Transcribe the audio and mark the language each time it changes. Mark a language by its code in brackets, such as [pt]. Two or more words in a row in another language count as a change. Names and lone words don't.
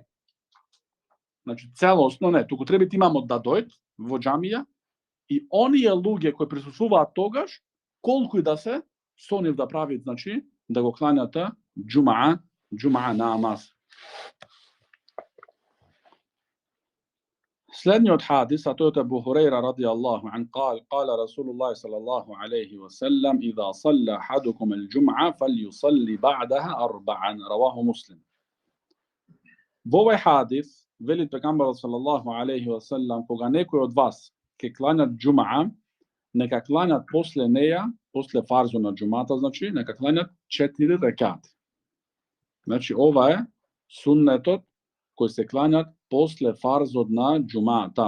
[mk] Значи целосно не, туку треба имамот да дојде во џамија и оние луѓе кои присуствуваат тогаш, колку и да се, со нив да прават, значи да го кланјат џума намаз. Следниот хадис, а тој е [ar] Абу Хурейра رضي الله عن قال رسول الله صلى الله عليه وسلم إذا صلى أحدكم الجمعة فليصلي بعدها 4 رواه مسلم. [mk] Во овој хадис вели пегамберот [ar] صلى الله عليه وسلم, [mk] кога некој од вас ќе кланјат џумаа, нека кланјат после неја, после фарзот на џумата, значи нека кланјат 4 рекати. Значи ова е суннетот кој се кланјат после фарзот на џумата.